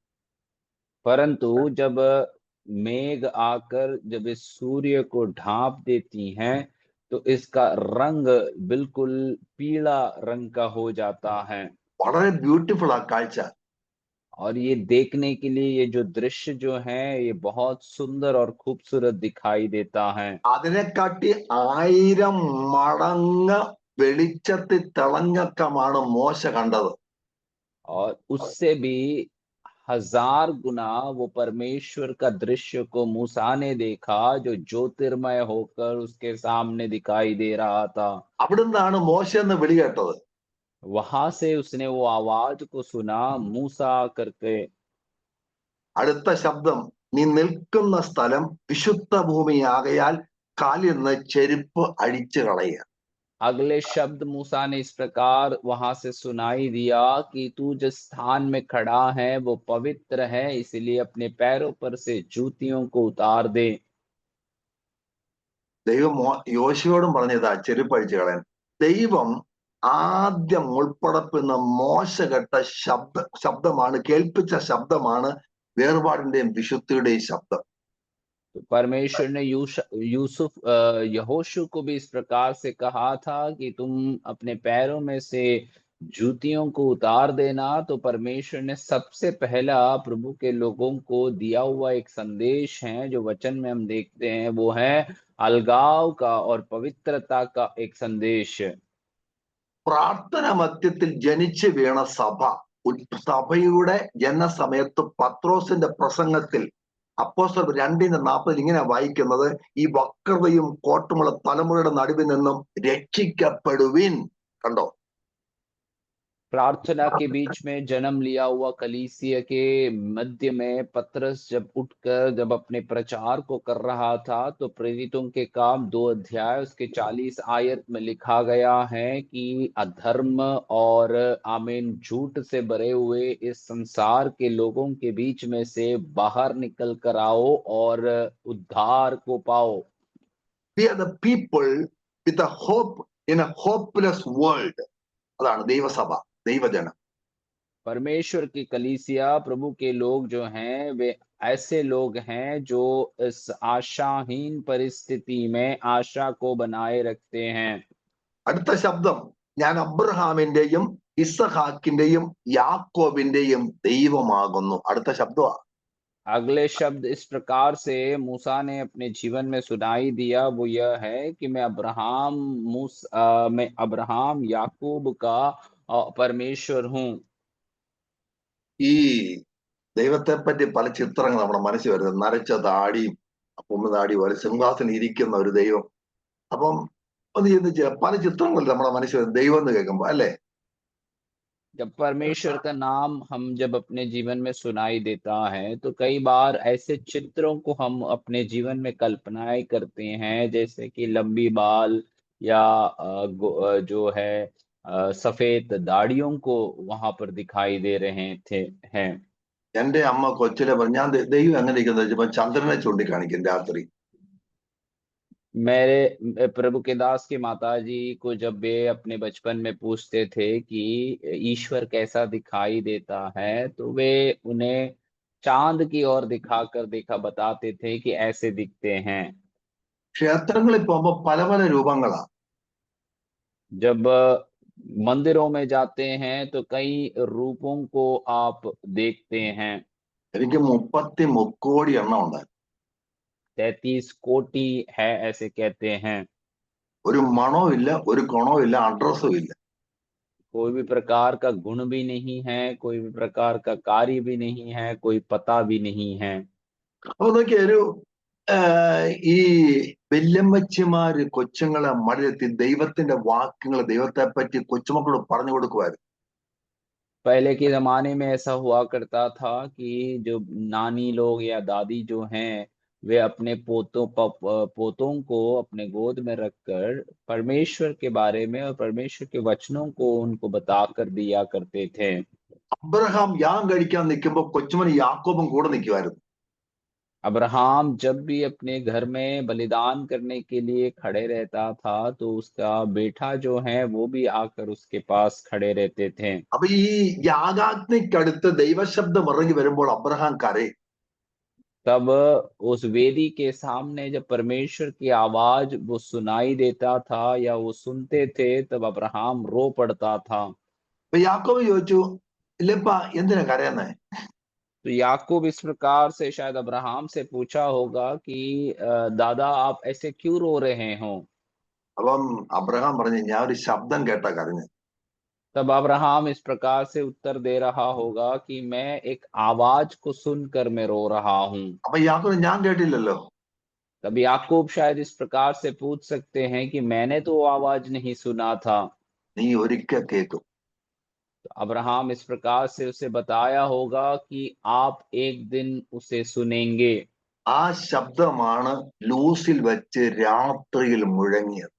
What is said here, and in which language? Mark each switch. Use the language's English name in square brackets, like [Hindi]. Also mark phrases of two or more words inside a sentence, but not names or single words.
[Hindi] परंतु जब मेघ आकर जब इस सूर्य को ढांप देती हैं तो इसका रंग बिल्कुल पीला रंग का हो जाता है। [Malayalam] വളരെ ബ്യൂട്ടിഫുൾ ആ കാഴ്ച. [Hindi] और ये देखने के लिए ये जो दृश्य जो है ये बहुत सुंदर और खूबसूरत दिखाई देता है। [Malayalam] അതിനെക്കാട്ടി 1000 മടങ്ങ് വെളിച്ചത്തിൽ തിളങ്ങക്കമാണ് മോശ കണ്ടത്. [Hindi] और उससे भी 1000 गुना वो परमेश्वर का दृश्य को मूसा ने देखा जो ज्योतिर्मय होकर उसके सामने दिखाई दे रहा था। [Malayalam] അവിടുന്നാണ് മോശ എന്ന് വിളി കേട്ടത്. [Hindi] वहां से उसने वो आवाज को सुना, मूसा करके। [Malayalam] അടുത്ത ശബ്ദം, നീ നിൽക്കുന്ന സ്ഥലം വിശുദ്ധ ഭൂമിയാകയാൽ കാലിൽ നിന്ന് ചെരുപ്പ് അഴിച്ചു കളയുക. [Hindi] अगले शब्द मूसा ने इस प्रकार वहां से सुनाई दिया कि तू जिस स्थान में खड़ा है वो पवित्र है, इसलिए अपने पैरों पर से जूतियों को उतार दे। [Malayalam] ദൈവം യോശുവോടും പറഞ്ഞതാ ചെരുപ്പ് അഴിച്ചു കളയാൻ. ദൈവം ആദ്യം മുൾപ്പടപ്പിന്ന് മോശ കേട്ട ശബ്ദമാണ്, കേൾപ്പിച്ച ശബ്ദമാണ് വേർപാടിന്റെയും വിശുദ്ധിയുടെയും ശബ്ദം. [Hindi] तो परमेश्वर ने यहोशू को भी इस प्रकार से कहा था कि तुम अपने पैरों में से जूतियों को उतार देना। तो परमेश्वर ने सबसे पहला प्रभु के लोगों को दिया हुआ एक संदेश है जो वचन में हम देखते हैं, वो है अलगाव का और पवित्रता का एक संदेश। [Malayalam] പ്രാർത്ഥന മധ്യത്തിൽ ജനിച്ചു വീണ സഭയുടെ ജനസമയത്ത് പത്രോസിന്റെ പ്രസംഗത്തിൽ അപ്പോസ്തലർ 2:40 ഇങ്ങനെ വായിക്കുന്നത്, ഈ വക്രതയും കോട്ടമുള്ള തലമുറയുടെ നടുവിൽ നിന്നും രക്ഷിക്കപ്പെടുവിൻ. കണ്ടോ? [Hindi] प्रार्थना के बीच में जन्म लिया हुआ कलीसिया के मध्य में पतरस जब उठकर जब अपने प्रचार को कर रहा था तो प्रेरितों के काम 2 अध्याय उसके 40 आयत में लिखा गया है कि अधर्म और आमीन झूठ से भरे हुए इस संसार के लोगों के बीच में से बाहर निकल कर आओ और उद्धार को पाओ। [English] We are the people with a hope in a hopeless world. [Malayalam] അതാണ് ദൈവസഭ, ദൈവജനം. [Hindi] परमेश्वर की कलीसिया प्रभु के लोग जो हैं वे ऐसे लोग हैं जो इस आशाहीन परिस्थिति में आशा को बनाए रखते हैं। [Malayalam] അടുത്ത ശബ്ദം, ഞാൻ അബ്രഹാമിന്റെയും ഇസഹാക്കിന്റെയും യാക്കോബിന്റെയും ദൈവമാകുന്നു. അടുത്ത ശബ്ദമാ. [Hindi] अगले शब्द इस प्रकार से मूसा ने अपने जीवन में सुनाई दिया, वो यह है कि मैं अब्राहम याकूब का परमेश्वर हूँ। [Malayalam] ഈ ദൈവത്തെ പറ്റി പല ചിത്രങ്ങൾ നമ്മുടെ മനസ്സിൽ വരുന്നത്, നരച്ച താടിയും താടി പോലെ സിംഹാസനം ഇരിക്കുന്ന ഒരു ദൈവം. അപ്പം ഒന്ന് ചിന്തിച്ച്, പല ചിത്രങ്ങൾ നമ്മുടെ മനസ്സിൽ വരുന്നത് ദൈവം എന്ന് കേൾക്കുമ്പോ, അല്ലേ? [Hindi] जब परमेश्वर का नाम हम जब अपने जीवन में सुनाई देता है तो कई बार ऐसे चित्रों को हम अपने जीवन में कल्पनाएं करते हैं, जैसे कि लंबी बाल या जो है सफेद दाढ़ियों को वहां पर दिखाई दे रहे थे हैं। [Malayalam] എന്റെ അമ്മ കൊച്ചിലെ പറഞ്ഞു, ഞാൻ ദൈവം എങ്ങനെ ഇരിക്കുന്നത് വെച്ചപ്പോ ചന്ദ്രനെ ചൂണ്ടിക്കാണിക്കും രാത്രി. [Hindi] मेरे प्रभु के दास की माताजी को जब वे अपने बचपन में पूछते थे कि ईश्वर कैसा दिखाई देता है तो वे उन्हें चांद की ओर दिखाकर बताते थे कि ऐसे दिखते हैं। [Malayalam] ക്ഷേത്രങ്ങളിൽ പോകുമ്പോ പല പല രൂപങ്ങളാ. [Hindi] जब मंदिरों में जाते हैं तो कई रूपों को आप देखते हैं। [Malayalam] എനിക്ക് 33 എണ്ണം ഉണ്ടായിരുന്നു. [Hindi] 33 कोटि है ऐसे कहते हैं। [Malayalam] ഒരു മണവും ഇല്ല, ഒരു ഗുണവും ഇല്ല, അഡ്രസ്സും ഇല്ല. [Hindi] कोई भी प्रकार का गुण भी नहीं है, कोई भी प्रकार का कार्य भी नहीं है, कोई पता भी नहीं है। [Malayalam] അപ്പൊ നോക്കിയ ഒരു ഈ വല്യമ്മച്ചിമാര് കൊച്ചുങ്ങളെ മടിലെത്തി ദൈവത്തിന്റെ വാക്യങ്ങൾ ദൈവത്തെ പറ്റി കൊച്ചുമക്കളോട് പറഞ്ഞു കൊടുക്കുമായിരുന്നു. [Hindi] पहले के जमाने में ऐसा हुआ करता था कि जो नानी लोग या दादी जो हैं वे अपने पोतों को अपने गोद में रखकर परमेश्वर के बारे में और परमेश्वर के वचनों को उनको बता कर दिया करते थे। [Malayalam] അബ്രഹാം യാഗം കഴിക്കാൻ നിൽക്കുമ്പോ കൊച്ചുമന് യാക്കോബും കൂടെ നിൽക്കുമായിരുന്നു. [Hindi] अब्राहम जब भी अपने घर में बलिदान करने के लिए खड़े रहता था तो उसका बेटा जो है वो भी आकर उसके पास खड़े रहते थे। [Malayalam] അപ്പൊ ഈ യാഗാഗ്നിക്കടുത്ത് ദൈവശബ്ദം ഇറങ്ങി വരുമ്പോൾ അബ്രഹാം കരയും. [Hindi] तब उस वेदी के सामने जब परमेश्वर की आवाज वो सुनाई देता था या वो सुनते थे तब अब्राहम रो पड़ता था। [Malayalam] അപ്പൊ യാക്കോബ് ചോദിച്ചു, ഇല്ലപ്പാ എന്തിനാ കരയുന്നേ? [Hindi] तो याकूब इस प्रकार से शायद अब्राहम से पूछा होगा कि दादा आप ऐसे क्यों रो रहे हो? [Malayalam] അപ്പം അബ്രഹാം പറഞ്ഞു, ഞാൻ ഒരു ശബ്ദം കേട്ടാ കരഞ്ഞു. [Hindi] तब अब्राहम इस प्रकार से उत्तर दे रहा होगा कि मैं एक आवाज को सुनकर मैं रो रहा हूँ। [Malayalam] അപ്പൊ യാക്കോബ് ഞാൻ കേട്ടില്ലല്ലോ. [Hindi] तब याकूब शायद इस प्रकार से पूछ सकते हैं कि मैंने तो वो आवाज नहीं सुना था। [Malayalam] നീ ഒരിക്കൽ കേൾക്കും. [Hindi] तो अब्राहम इस प्रकार से उसे बताया होगा कि आप एक दिन उसे सुनेंगे। [Malayalam] ആ ശബ്ദമാണ് ലൂസിൽ വെച്ച് രാത്രിയിൽ മുഴങ്ങിയത്.